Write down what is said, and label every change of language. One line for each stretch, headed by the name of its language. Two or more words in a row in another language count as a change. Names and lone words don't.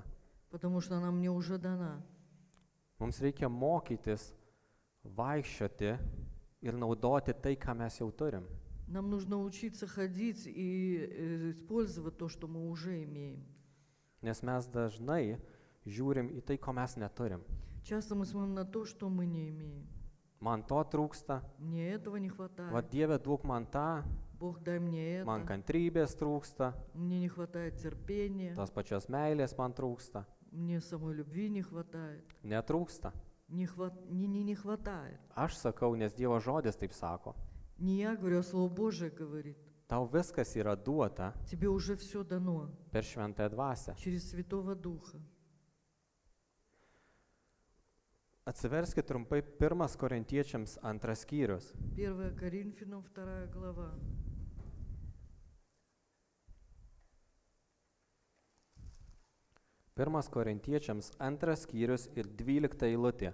Russian: потому что она мне уже дана.
Lithuanian: Mums reikia mokytis, vaikščioti ir naudoti tai, ką mes jau turim.
Russian: Нам нужно учиться ходить и использовать то, что мы уже имеем.
Lithuanian: Nes mes dažnai žiūrim į tai, ko mes neturim.
Russian: Часто мы смотрим на то, что мы не имеем.
Lithuanian: Man to trūksta,
Russian: Мне этого не хватает.
Lithuanian: va Dieve duok man tą,
Russian: Бог, дай мне
Lithuanian: man
Russian: это.
Lithuanian: kantrybės trūksta,
Russian: Мне не хватает терпения.
Lithuanian: tos pačios meilės man trūksta.
Russian: Мне самой любви не хватает.
Lithuanian: Netrūksta.
Russian: Не хватает.
Lithuanian: Aš sakau, nes Dievo žodis taip sako.
Russian: Не я говорю, а Слово Божие говорит.
Lithuanian: Tau viskas yra duota
Russian: Тебе уже все дано
Lithuanian: per šventąją dvasią.
Russian: через Святого Духа.
Lithuanian: Atsiverskite trumpai 1 Korintiečiams 2 skyrius.
Russian: 1 Коринфянам 2 глава.
Lithuanian: 1 Korintiečiams 2 skyrius ir 12 eilutė.